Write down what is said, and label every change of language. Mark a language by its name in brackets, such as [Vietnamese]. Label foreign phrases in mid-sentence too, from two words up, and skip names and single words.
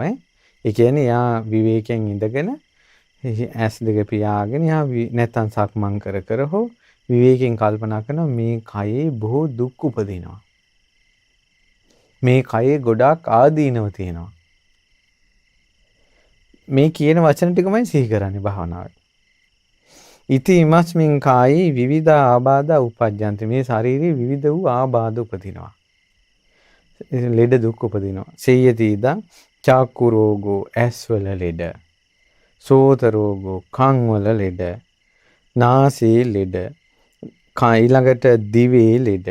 [Sinhala] ඒ කියන්නේ යා විවේකයෙන් ඉඳගෙන ඇස් දෙක පියාගෙන යා නැත්තම් සක්මන් කර කර හෝ විවේකයෙන් කල්පනා කරන මේ කයේ බොහෝ දුක් උපදිනවා. මේ කයේ ගොඩාක් ආදීනව තියෙනවා. මේ කියන වචන ටිකමයි සිහි කරන්නේ භාවනාවේ. [Pali] ඉති ඉමස්මින් කායේ විවිධ ආබාධ උපජ්ජන්ති. [Sinhala] මේ ශාරීරික විවිධ වූ ආබාධ උපදිනවා. ලෙඩ දුක් උපදිනවා. [Pali] සේයති ඉදං චක්කු රෝගෝ [Sinhala] ඇස්වල ලෙඩ. [Pali] සෝත රෝගෝ [Sinhala] කන් වල ලෙඩ. නාසයේ ලෙඩ. ඊළඟට දිවේ ලෙඩ.